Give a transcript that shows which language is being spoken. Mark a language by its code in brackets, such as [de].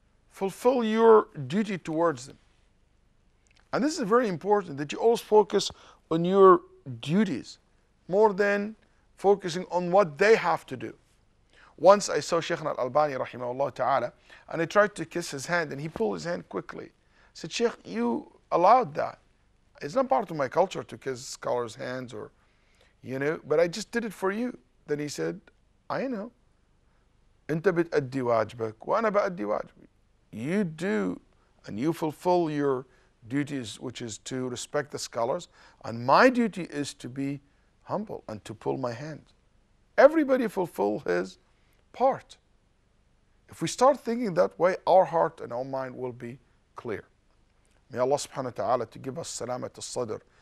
[en] Fulfill your duty towards them. And this is very important, that you always focus on your duties more than focusing on what they have to do. Once I saw Shaykh al-Albani rahimahullah ta'ala, and I tried to kiss his hand and he pulled his hand quickly. I said, Shaykh, you allowed that. It's not part of my culture to kiss scholars' hands or, but I just did it for you. Then he said, I know. [ar] أنت بتأدي واجبك وأنا بأدي واجبي. [en] You do and you fulfill your duties, which is to respect the scholars, and my duty is to be humble and to pull my hand. Everybody fulfill his part. If we start thinking that way, our heart and our mind will be clear. May Allah subhanahu wa ta'ala to give us salamat al-sadr,